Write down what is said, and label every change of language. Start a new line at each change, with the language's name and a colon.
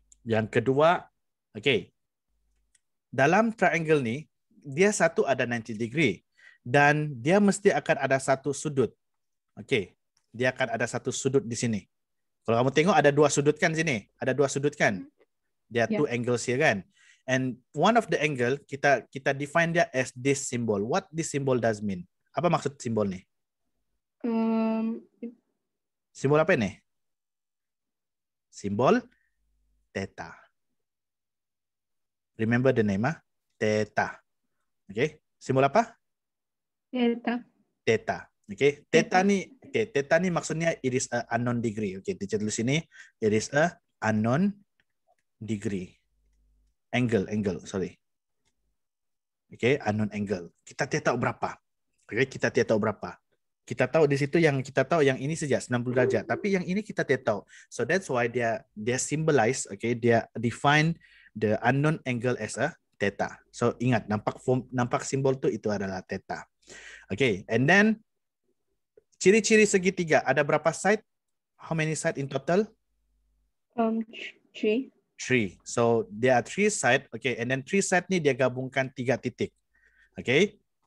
Malay: Yang kedua, okay, dalam triangle ni dia satu ada 90 degree dan dia mesti akan ada satu sudut. Okay, dia akan ada satu sudut di sini. Kalau kamu tengok ada dua sudut kan sini, ada dua sudut kan.
English: There are two angles here kan. And one of the angle kita define dia as this symbol. What this symbol does mean?
Malay: Apa maksud simbol ni? Simbol apa ini? Simbol theta.
English: Remember the name, theta. Okay,
Malay: simbol apa?
English: Theta. Theta. Okay, theta
Malay: ni maksudnya
English: it is a unknown degree. Okay, teacher
Malay: tulis sini
English: it is a unknown degree. Angle, sorry. Okay, unknown angle.
Malay: Kita tidak tahu berapa. Okay, kita tidak tahu berapa. Kita tahu di situ yang kita tahu yang ini saja 90 derajat, tapi yang ini kita tidak tahu.
English: So that's why dia symbolize, okay, dia define the unknown angle as a theta.
Malay: So ingat, nampak simbol itu adalah theta. Okay, and then ciri-ciri segitiga ada berapa side?
English: How many side in total? 3. 3. So there are 3 side. Okay, and then 3 side
Malay: ni dia gabungkan 3 titik.
English: Okay.